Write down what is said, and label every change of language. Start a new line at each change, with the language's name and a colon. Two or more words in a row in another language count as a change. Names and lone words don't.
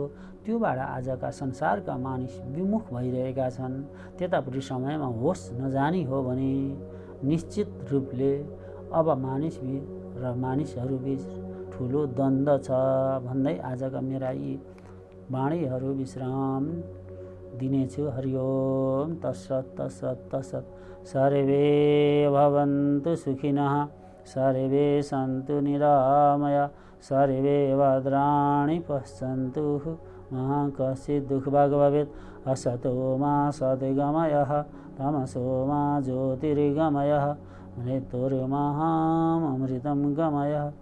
Nepali: त्योबाट आजका संसारका मानिस विमुख भइरहेका छन्। त्यतापट्टि समयमा होस नजानी हो भने निश्चित रूपले अब मानिसहरूबीच ठुलो द्वन्द्व छ भन्दै आजका मेरा यी वाणीहरू विश्राम दिनेछु।
Sanskrit: हरिओम तत्सत तत्सत तत्सत। सर्वे भवन्तु सुखिनः सर्वे सन्तु निरामया सर्वे भद्राणि पश्यन्तु मा कश्चित् दुःखभाग् भवेत्। असतो मा सद्गमयः तमसो मा ज्योतिर्गमयः मृत्युर्महामृतं गमयः।